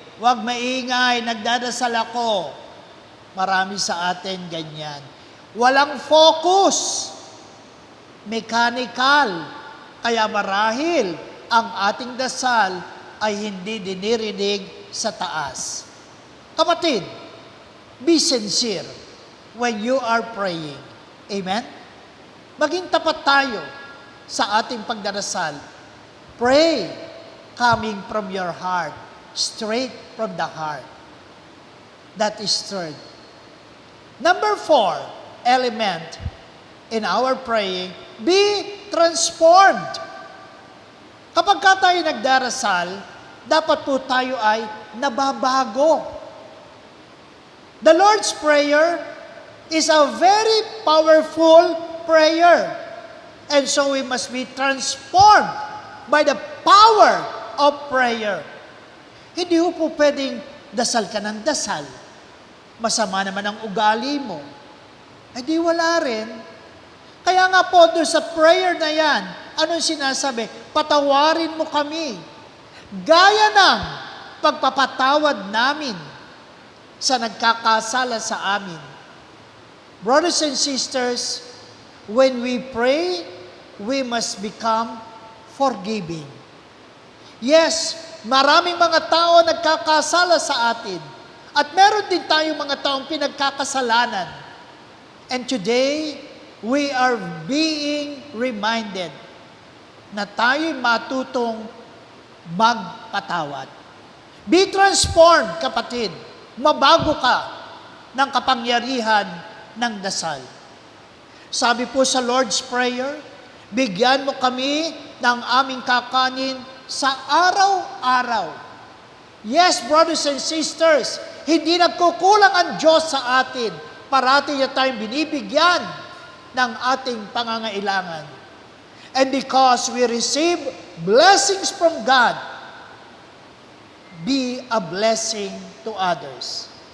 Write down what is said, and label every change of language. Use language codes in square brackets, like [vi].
[tl] Huwag maingay, nagdadasal ako. Marami sa atin ganyan. Walang focus. Mechanical. Kaya marahil ang ating dasal ay hindi dinirinig sa taas. [en] Kapatid, be sincere when you are praying. Amen? [tl] Maging tapat tayo sa ating pagdarasal. [en] Pray coming from your heart, straight from the heart. That is third. Number 4, element in our praying, be transformed. [tl] Kapag tayo nagdarasal, dapat po tayo ay nababago. [en] The Lord's Prayer is a very powerful prayer. And so we must be transformed by the power of prayer. [tl] Hindi ho po pwedeng dasal ka ng dasal. Masama naman ang ugali mo. Eh di wala rin. Kaya nga po doon sa prayer na yan, anong sinasabi? Patawarin mo kami. Gaya ng pagpapatawad namin sa nagkakasala sa amin. [en] Brothers and sisters, when we pray, we must become forgiving. [tl] Yes, maraming mga tao nagkakasala sa atin. At meron din tayong mga taong pinagkakasalanan. [en] And today, we are being reminded [tl] na tayo'y matutong magpatawad. [en] Be transformed, kapatid. [tl] Mabago ka ng kapangyarihan ng dasal. Sabi po sa Lord's Prayer, bigyan mo kami ng aming kakanin sa araw-araw. [en] Yes, brothers and sisters, [tl] hindi nagkukulang ang Diyos sa atin. Parati niya tayong binibigyan ng ating pangangailangan. [en] And because we receive blessings from God, be a blessing to others.